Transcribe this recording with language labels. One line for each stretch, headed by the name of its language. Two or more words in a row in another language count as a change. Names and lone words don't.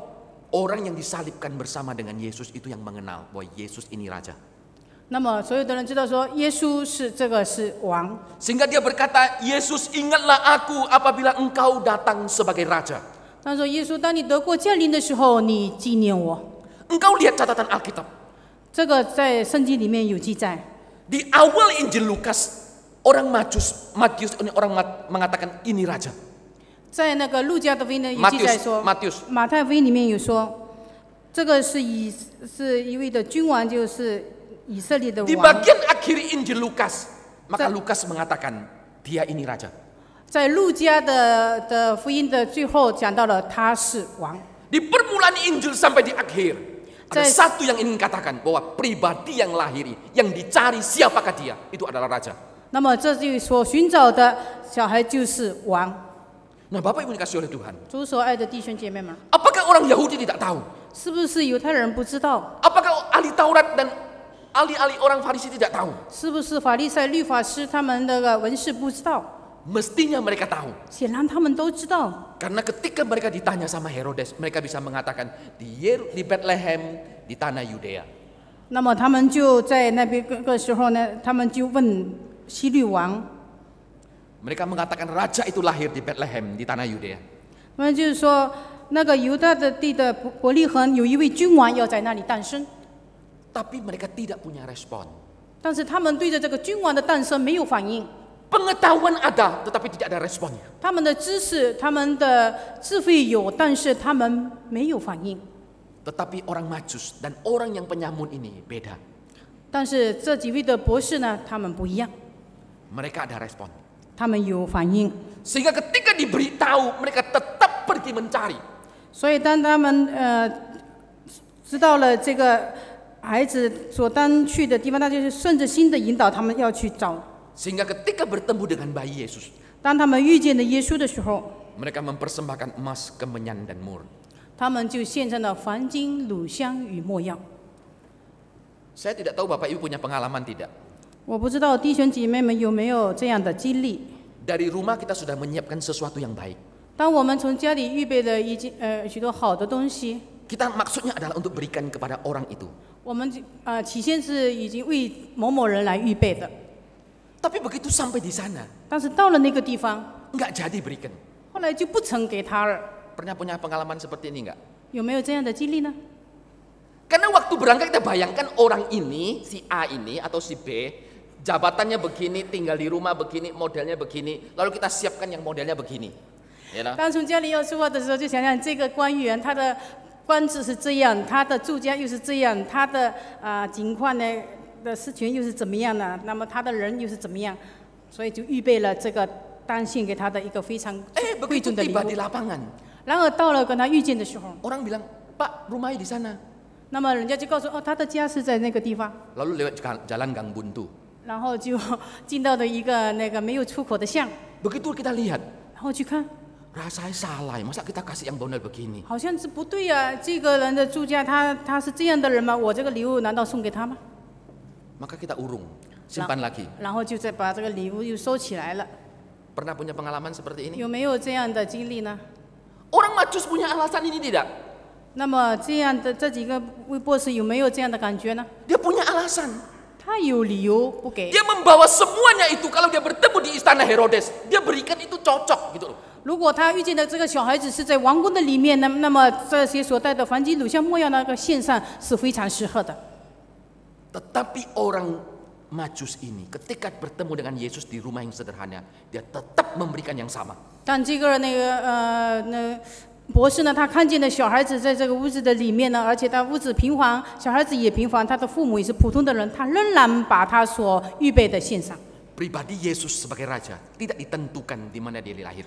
Indonesian: orang yang disalibkan bersama dengan Yesus itu yang mengenal bahwa Yesus ini raja.
Chinese: 那么所有的人知道说耶稣是这个是王，
Indonesian: Sehingga dia berkata, Yesus ingatlah aku apabila engkau datang sebagai raja.
Chinese: 他说耶稣，当你得过降临的时候，你纪念我。
Indonesian: Engkau lihat catatan Alkitab.
Chinese: 这个在圣经里面有记载。
Indonesian: Di awal Injil Lukas, orang Matius ini orang mengatakan ini raja.
Chinese: 在那个路加的福音呢有记载说， Matius 马太福音里面有说，这个是一位的君王，就是以色列的
Indonesian: Di
Chinese: 王。
Indonesian: bagian akhir Injil Lukas, maka Lukas mengatakan dia ini raja.
Chinese: 在路加的福音的最后讲到了他是王。
Indonesian: Di permulaan Injil sampai di akhir, ada Saya- satu yang ingin katakan bahwa pribadi yang lahir, yang dicari siapakah dia, itu adalah raja.
Chinese: 那么这就所寻找的小孩就是王。
Indonesian: Nah, Bapak Ibu dikasih oleh Tuhan.
Chinese: 主所爱的弟兄姐妹们，
Indonesian: Apakah orang Yahudi tidak tahu?
Chinese: 是不是犹太人不知道？
Indonesian: Apakah ahli Taurat dan ahli-ahli orang Farisi tidak tahu?
Chinese: 是不是法利赛律法师他们那个文士不知道？
Indonesian: Mestinya mereka tahu.
Chinese: 显然他们都知道。
Indonesian: Karena ketika mereka ditanya sama Herodes, mereka bisa mengatakan di Bethlehem, di tanah Yudea.
Chinese: 那么他们就在那边个时候呢，他们就问希律王，
Indonesian: Mereka mengatakan raja itu lahir di Bethlehem, di tanah Yudea.
Chinese: 他们就是说那个犹大的地的伯利恒有一位君王要在那里诞生，
Indonesian: Tapi mereka tidak punya respon.
Chinese: 但是他们对着这个君王的诞生没有反应。
Indonesian: Pengetahuan ada, tetapi tidak ada responnya.
Chinese: 他们的知识、他们的智慧有，但是他们没有反应。
Indonesian: Tetapi orang Majus dan orang yang penyamun ini beda.
Chinese: 但是这几位的博士呢，他们不一样，
Indonesian: Mereka ada respon.
Chinese: 他们有反应。
Indonesian: Sehingga ketika diberitahu, mereka tetap pergi mencari.
Chinese: 所以当他们知道了这个孩子所当去的地方，他就是顺着心的引导，他们要去找。
Indonesian: Sehingga ketika bertemu dengan bayi Yesus,
Chinese: 当他们遇见了耶稣的时候，
Indonesian: mereka mempersembahkan emas, kemenyan, dan mur.
Chinese: 他们就献上了黄金、乳香与没药。
Indonesian: Saya tidak tahu Bapak Ibu punya pengalaman tidak.
Chinese: 我不知道弟兄姐妹们有没有这样的经历。
Indonesian: Dari rumah kita sudah menyiapkan sesuatu yang baik.
Chinese: 当我们从家里预备了许多好的东西，
Indonesian: Kita maksudnya adalah untuk berikan kepada orang itu.
Chinese: 我们起先是已经为某某人来预备的，
Indonesian: Tapi begitu sampai di sana,
Chinese: 但是到了那个地方，
Indonesian: nggak jadi berikan.
Chinese: 后来就不曾给他了。
Indonesian: Pernah punya pengalaman seperti ini nggak?
Chinese: 有没有这样的经历呢？
Indonesian: Karena waktu berangkat kita bayangkan orang ini, si A ini atau si B, jabatannya begini, tinggal di rumah begini, modelnya begini, lalu kita siapkan yang modelnya begini. Ya lah.
Chinese: 当从家里要出发的时候，就想想这个官员他的官职是这样，他的住家又是这样，他的情况呢的事情又是怎么样呢？那么他的人又是怎么样？所以就预备了这个当献给他的一个非常贵
Indonesian: Begitu
Chinese: 重的礼
Indonesian: tiba
Chinese: 物
Indonesian: di。lapangan,
Chinese: 然而到了跟他遇见的时候，
Indonesian: orang bilang, Pak, rumahnya di sana.
Chinese: 那么人家就告诉哦，他的家是在那个地方，
Indonesian: Lalu lewat jalan Gang Buntu.
Chinese: 然后就进到了一个那个没有出口的巷，
Indonesian: Begitu kita lihat,
Chinese: 然后去看，
Indonesian: rasanya salah, masa kita kasih yang model begini?
Chinese: 好像是不对呀、这个人的住家他是这样的人吗？我这个礼物难道送给他吗？
Indonesian: Maka kita urung, simpan lagi.
Chinese: 然后就再把这个礼物又收起来了。
Indonesian: Pernah punya pengalaman seperti ini?
Chinese: 有没有这样的经历呢？
Indonesian: Orang Majus punya alasan ini tidak?
Chinese: 那么这样的这几个位博士有没有这样的感觉呢？
Indonesian: Dia punya alasan.
Chinese: 他有理由不给。
Indonesian: Dia membawa semuanya itu kalau dia bertemu di istana Herodes, dia berikan itu cocok gitu loh.
Chinese: 如果他遇见的这个小孩子是在王宫的里面，那么这些所带的黄金、乳香、没药那个献上是非常适合的。
Indonesian: Tetapi orang Majus ini ketika bertemu dengan Yesus di rumah yang sederhana, dia tetap memberikan yang sama.
Chinese: 但这个博士呢，他看见的小孩子在这个屋子的里面呢，而且他屋子平凡，小孩子也平凡，他的父母也是普通的人，他仍然把他所预备的献上。
Indonesian: Pribadi Yesus sebagai raja tidak ditentukan di mana dia dilahirkan,